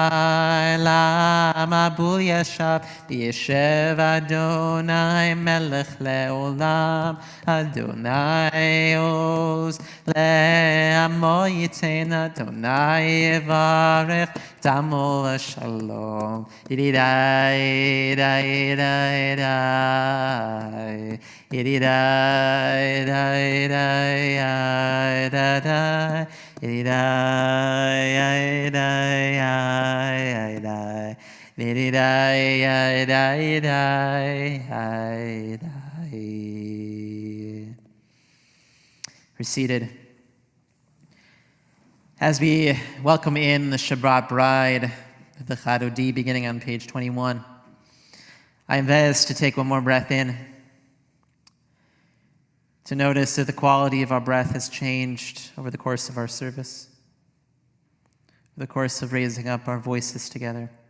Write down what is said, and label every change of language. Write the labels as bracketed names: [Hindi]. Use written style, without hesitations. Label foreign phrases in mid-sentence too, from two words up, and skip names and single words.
[Hebrew] למבול ישב, וישב אדוני מלך לעולם, אדוני עוז לעמו ייתן, אדוני יברך את עמו לשלום. ידידי די די די, ידידי די די די די, [English] We're seated. As we welcome in the Shabbat bride of the Chadodi, beginning on page 21, I invite us to take one more breath in, to notice that the quality of our breath has changed over the course of our service, over the course of raising up our voices together.